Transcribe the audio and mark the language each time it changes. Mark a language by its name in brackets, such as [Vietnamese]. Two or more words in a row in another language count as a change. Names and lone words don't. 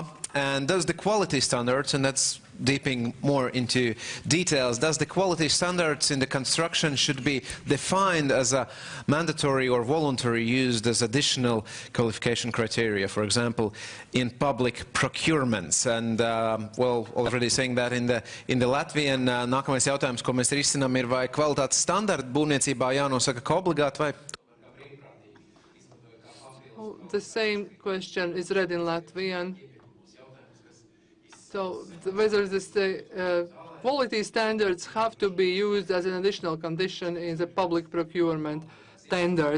[English] And does the quality standards, and that's deeping more into details, does the quality standards in the construction should be defined as a mandatory or voluntary, used as additional qualification criteria, for example, in public procurements? And, well, already saying that in the Latvian, [Latvian] nākamais jautājums, ko mēs risinām, ir vai kvalitātes standarti būvniecībā jānosaka kā obligāti vai? [English] The same question is read in Latvian. So whether the quality standards have to be used as an additional condition in the public procurement tenders.